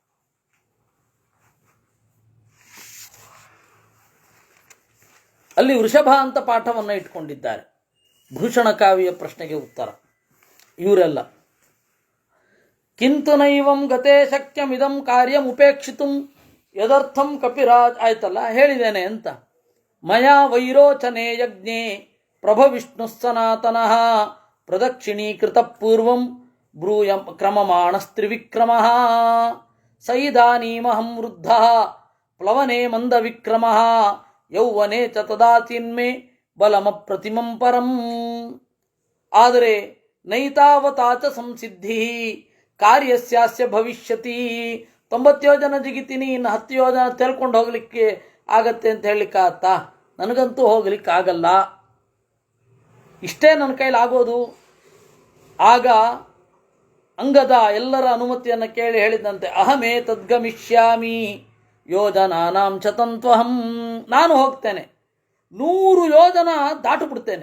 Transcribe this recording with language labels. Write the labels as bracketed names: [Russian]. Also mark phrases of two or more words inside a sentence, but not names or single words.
[Kannada] ಅಲ್ಲಿ ವೃಷಭ ಅಂತ ಪಾಠವನ್ನು ಇಟ್ಕೊಂಡಿದ್ದಾರೆ. ಭೂಷಣ ಕಾವ್ಯ ಪ್ರಶ್ನೆಗೆ ಉತ್ತರ ಇವರೆಲ್ಲ. [Sanskrit] ಕಿಂತು ನೈವಂ ಗತೆ ಶಕ್ಯಮಿದಂ ಕಾರ್ಯಂ ಉಪೇಕ್ಷಿತುಂ ಯದರ್ಥಂ ಕಪಿರಾಜ್, [Kannada] ಆಯ್ತಲ್ಲ ಹೇಳಿದ್ದೇನೆ ಅಂತ. [Sanskrit] ಮಯಾ ವೈರೋಚನೆ ಯಜ್ಞೆ ಪ್ರಭವಿಷ್ಣು ಸನಾತನಃ ಪ್ರದಕ್ಷಿಣೀಕೃತ ಪೂರ್ವಂ ಬ್ರೂಯಂ ಕ್ರಮಮಾಣಸ್ತ್ರಿವಿಕ್ರಮಃ ಸೈದಾನೀಮಹಂ ವೃದ್ಧಃ ಪ್ಲವನೆ ಮಂದವಿಕ್ರಮಃ ಯೌವನೆ ಚ ತದಾಚಿನ್ಮೆ ಬಲಮಪ್ರತಿಮಂ ಪರಂ. ಆದರೆ ನೈತಾವತಾಚ ಸಂಸಿದ್ಧಿ ಕಾರ್ಯಸ್ಯಾಸ್ಯ ಭವಿಷ್ಯತಿ. [Kannada] 90 ಯೋಜನ ಜಿಗಿತೀನಿ, ಇನ್ನು 10 ಯೋಜನ ತೇಲ್ಕೊಂಡು ಹೋಗ್ಲಿಕ್ಕೆ ಆಗತ್ತೆ ಅಂತ ಹೇಳಲಿಕ್ಕಾಗತ್ತಾ? ನನಗಂತೂ ಹೋಗ್ಲಿಕ್ಕಾಗಲ್ಲ, ಇಷ್ಟೇ ನನ್ನ ಕೈಲಾಗೋದು. ಆಗ ಅಂಗದ ಎಲ್ಲರ ಅನುಮತಿಯನ್ನು ಕೇಳಿ ಹೇಳಿದಂತೆ, [Sanskrit] ಅಹಮೇ ತದ್ಗಮಿಷ್ಯಾಮಿ ಯೋಜನಾನಾಂ ಚತಂತ್ವಹಂ, [Kannada] ನಾನು ಹೋಗ್ತೇನೆ, 100 ಯೋಜನ ದಾಟು ಬಿಡ್ತೇನೆ.